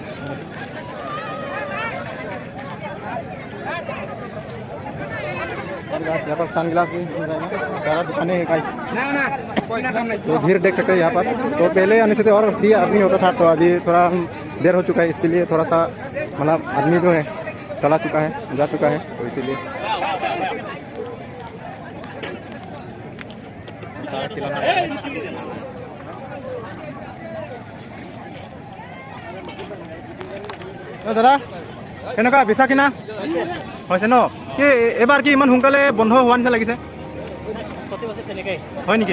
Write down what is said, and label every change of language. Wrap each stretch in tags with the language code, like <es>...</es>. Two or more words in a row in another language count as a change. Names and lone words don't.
<hi>यहाँ पर सनग्लास भी मिल जाएगा सारा दुकानें हैं गाइस। तो भीड़ देख सकते हैं यहाँ पर। तो पहले आने से तो और भी आदमी होता था तो अभी थोड़ा देर हो चुका है इसीलिए थोड़ा सा मतलब आदमी जो है चला चुका है जा चुका है तो इसीलिए</hi> <as>দাদা কেনেকুৱা বিচা কিনা হৈছে ন কি এবাৰ কি ইমান সোনকালে বন্ধ হোৱা নিচিনা লাগিছে হয় নেকি?</as>